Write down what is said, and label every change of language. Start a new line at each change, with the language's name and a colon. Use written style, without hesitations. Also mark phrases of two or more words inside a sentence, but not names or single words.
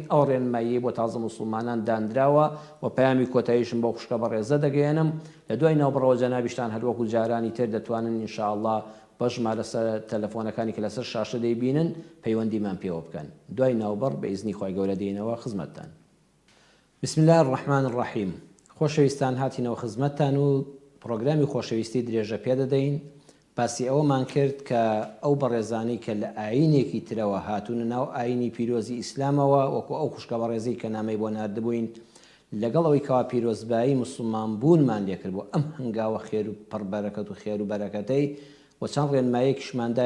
Central Kurdish: ئەو ڕێنمایی بۆ تازە موسڵمانان دانراوە و پەیامی کۆتاییشم بۆ خوشکە بەڕێزە دەگەێنم. لە دوای ناوبەڕەوە جەنابیشتان هەروەکو جارانی تر دەتوانن
Arabic: ئینشاءالله
Central Kurdish: بە ژمارە تەلەفۆنەکانی کە لەسەر شاشە دەیبینن پەیوەندیمان پێوە بکەن. دوای ناوبەڕ بە ئیزنی خۆی گەورە دێنەوە خزمەتتان.
Arabic: بسم الله الرحمن الرحیم.
Central Kurdish: خۆشەویستان هاتینەوە خزمەتتان و پرۆگرامی خۆشەویستی درێژە پێ دەدەین. باسی ئەوەمان کرد کە ئەو بەڕێزانەی کە لە ئاینێکی ترەوە هاتوونە ناو ئاینی پیرۆزی ئیسلامەوە، وەکو ئەو خوشکە بەڕێزەی کە نامەی بۆ ناردبووین، لەگەڵ ئەوەی کەوا پیرۆزبایی موسڵمان بوونمان لێکرد بۆ ئەم هەنگاوە خێر و پڕبەرەکەت و خێر و بەرەکەتەی و چەند ڕێنمایەکیشماندایە.